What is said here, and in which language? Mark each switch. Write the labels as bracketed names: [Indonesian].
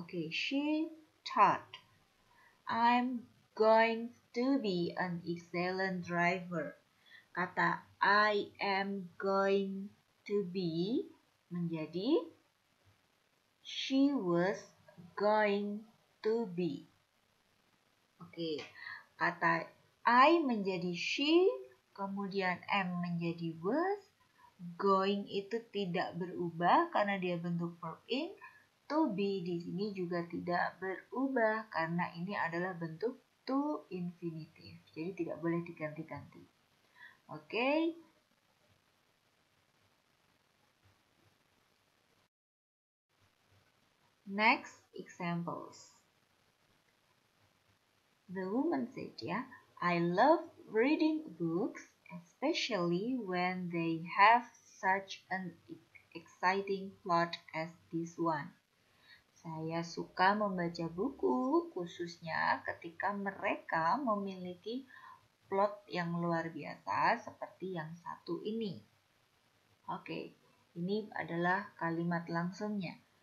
[English] She thought I'm going to be an excellent driver. [Indonesian] Kata [English] I am going to be [Indonesian] menjadi [English] she was going to be. [Indonesian] Kata I menjadi she, kemudian am menjadi was, going itu tidak berubah karena dia bentuk verb ing. To be di sini juga tidak berubah karena ini adalah bentuk to infinitive. Jadi tidak boleh diganti-ganti. [English] Next examples. The woman said, I love reading books, especially when they have such an exciting plot as this one. [Indonesian] Saya suka membaca buku, khususnya ketika mereka memiliki plot yang luar biasa seperti yang satu ini. Ini adalah kalimat langsungnya.